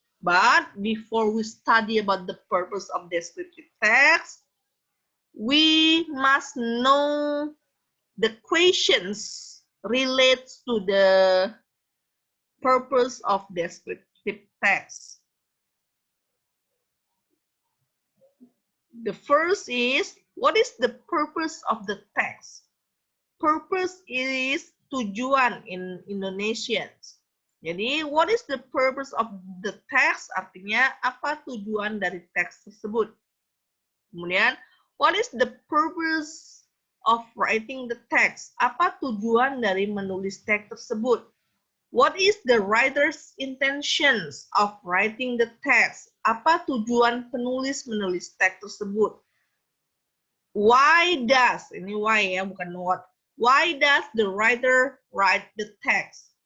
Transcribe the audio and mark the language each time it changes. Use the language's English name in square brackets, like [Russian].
[English] But before we study about the purpose of descriptive text, we must know the questions relates to the purpose of descriptive text. The first is, what is the purpose of the text? Purpose is tujuan in Indonesian. Jadi, what is the purpose of the text? [Indonesian] Artinya, apa tujuan dari teks tersebut? [English] Kemudian, what is the purpose of writing the text? [Indonesian] Apa tujuan dari menulis teks tersebut? [English] What is the writer's intentions of writing the text? [Indonesian] Apa tujuan penulis menulis teks tersebut? [English] Why does, [Indonesian] ini [English] why [Indonesian] ya, bukan [English] what. Why does the writer write the text?